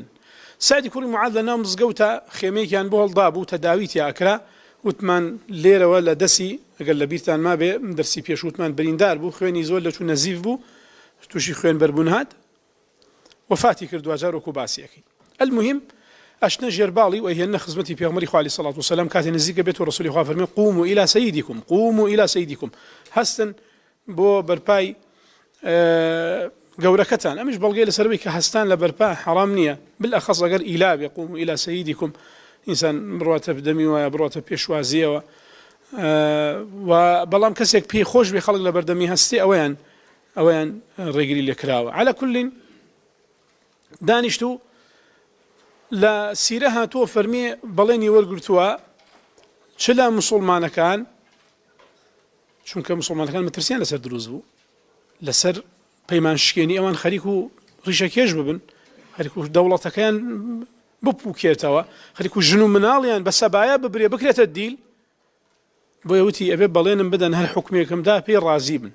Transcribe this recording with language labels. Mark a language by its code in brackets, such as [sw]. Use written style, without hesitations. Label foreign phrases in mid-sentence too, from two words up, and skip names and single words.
[ckb] سەعدی کوڕی موعاذ لە ناو مزگەوتە خێمەیەکیان بۆ هەڵدا بوو تەداویتی ئەکرا، وتمان لێرەوە لە دەسی ئەگەر لە بیرتان مابێ دەرسی پێشوتمان بریندار بوو، خوێنی زۆر لە چوو نەزیف بوو، تووشی خوێن بەربوون هات، وەفاتی کرد دوجار وەکو باسیەکەی. المهم ئەشنە ژێرباڵی و ئەهێنە خزمەتی پێغەمبەری خوا [ar] عەلەیهی سەڵات وسەلام [ckb] کاتێ نزیکە بێت و ڕەسوولی خوا فەرمێ [ar] قوموا إلى سيدكم قوموا إلى سيدكم، [ckb] هەستن بۆ بەرپای گەورەکەتان. ئەمیش بەڵگەی لەسەرەوەی کە هەستان لە بەرپا حەرام نییە، بالئەخەص ئەگەر ئیلا بێ [ar] قوموا إلى سيدكم [ckb] ئینسان بڕواتە بدەمی وایە بڕواتە پێشوازیەوە و بەڵام کەسێک پێی خۆش بێ خەڵک لە بەردەمی هەستی ئەوەیان ڕێگری لێکراوە. [ar] عەلا کولین [ckb] دانیشتو لە سیرە هاتووە فەرمی بەڵێنی وەرگرتووە چ لە موسڵمانەکان، چونکە موسڵمانەکان مەترسیان لەسەر دروست بوو، لەسەر پەیمان شکێنی ئەوان خەریک و ڕیشەکێش ببن، خەریک و دەوڵەتەکەیان بپووکێتەوە، خەریک و ژن و مناڵیان بە سەبایە ببرێ بکرێتە دیل، بۆیە وتی ئەبێ بەڵێنم بدەن هەر حوکمێکمدا پێی ڕازی بن.